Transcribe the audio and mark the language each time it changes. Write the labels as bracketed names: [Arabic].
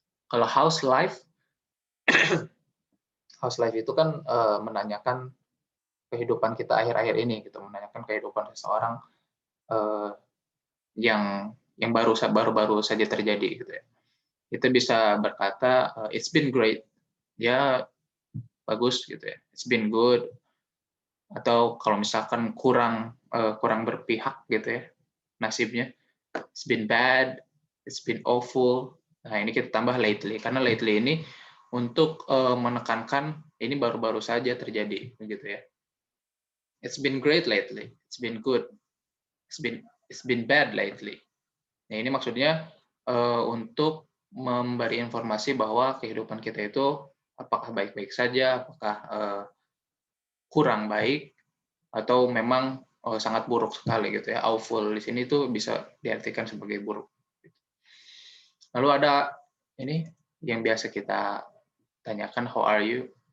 [Indonesian] Kalau house life, house life itu kan menanyakan kehidupan kita akhir-akhir ini gitu, menanyakan kehidupan seseorang yang baru saja terjadi gitu ya. Kita bisa berkata [English] it's been great [Indonesian] ya bagus gitu ya, [English] it's been good. [Indonesian] Atau kalau misalkan kurang berpihak gitu ya nasibnya, [English] it's been bad, it's been awful. [Indonesian] Nah, ini kita tambah lately, karena lately ini untuk menekankan ini baru-baru saja terjadi begitu ya. [English] It's been great lately, it's been good, it's been bad lately. [Indonesian] Nah, ini maksudnya untuk memberi informasi bahwa kehidupan kita itu apakah baik-baik saja, apakah kurang baik, atau memang sangat buruk sekali gitu ya. Awful di sini tuh bisa diartikan sebagai buruk. Lalu ada ini yang biasa kita tanyakan, [English] how are you?